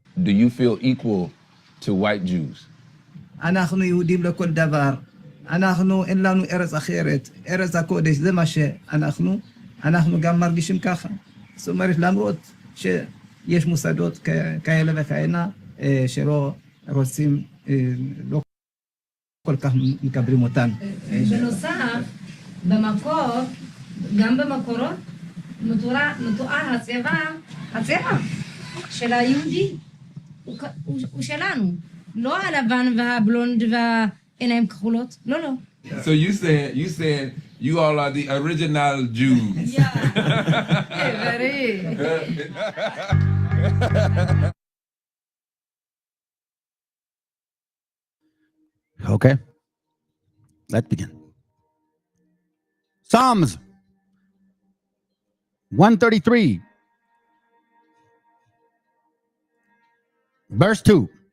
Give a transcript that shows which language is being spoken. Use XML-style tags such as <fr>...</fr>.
<en>Do you feel equal to white Jews?</en> <he>אנחנו יהודים לכל דבר. אנחנו אין לנו ארץ אחרת. ארץ הקודש זה מה שאנחנו גם מרגישים ככה. זאת אומרת, למרות שיש מוסדות כאלה וכאלה שלא רוצים, לא כל כך מקבלים אותן. בנוסף, במקור, גם במקורות, מתואר הצבע של היהודי הוא שלנו. לא הלבן והבלונד והעיניים כחולות, לא.</he> <en>So you said you all are the original Jews. Yeah. Very. Okay. Let's begin. Psalms 133, verse 2.</en>